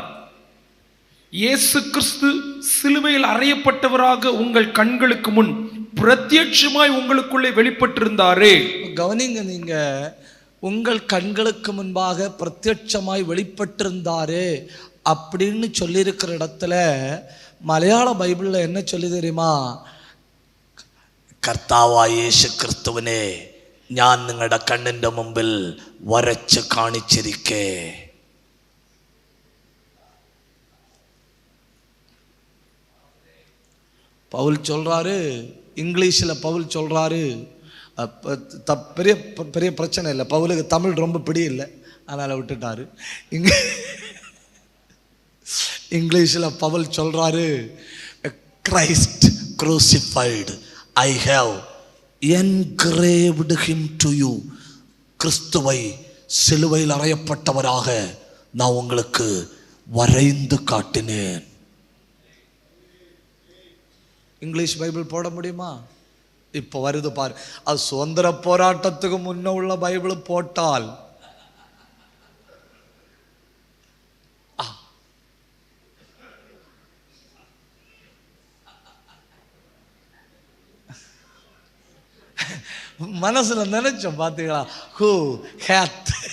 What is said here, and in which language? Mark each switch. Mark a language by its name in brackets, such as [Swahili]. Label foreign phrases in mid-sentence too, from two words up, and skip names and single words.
[Tamil] இயேசு கிறிஸ்து சிலுவையில் அறையப்பட்டவராக உங்கள் கண்களுக்கு முன் பிரத்யட்சமாய் உங்களுக்குள்ளே வெளிப்பட்டிருந்தாரே. கவனிங்க, நீங்க உங்கள் கண்களுக்கு முன்பாக பிரத்யட்சமாய் வெளிப்பட்டிருந்தாரே அப்படின்னு சொல்லியிருக்கிற இடத்துல மலையாள பைபிளில் என்ன சொல்லி தெரியுமா? [Malayalam] കർത്താവായ യേശു ക്രിസ്തുവിനെ ഞാൻ നിങ്ങളുടെ കണ്ണിൻ്റെ മുമ്പിൽ വരച്ച് കാണിച്ചിരിക്കേ. [Tamil] பவுல் சொல்றாரு, இங்கிலீஷில் பவுல் சொல்றாரு. பெரிய பெரிய பிரச்சனை இல்லை, பவுலுக்கு தமிழ் ரொம்ப பிடியில்லை, அதனால் விட்டுட்டாரு. இங்கிலீஷில் பவுல் சொல்றாரு, [English] Christ crucified I have engraved him to you. [Tamil] கிறிஸ்துவை சிலுவையில் அறையப்பட்டவராக நான் உங்களுக்கு வரைந்து காட்டினேன். இங்கிலீஷ் பைபிள் போட முடியுமா? இப்போ வருது பாரு. அது சுதந்திர போராட்டத்துக்கு முன்ன உள்ள பைபிள் போட்டால் மனசுல நினைச்சோம் பார்த்தீங்களா, [English] who hath.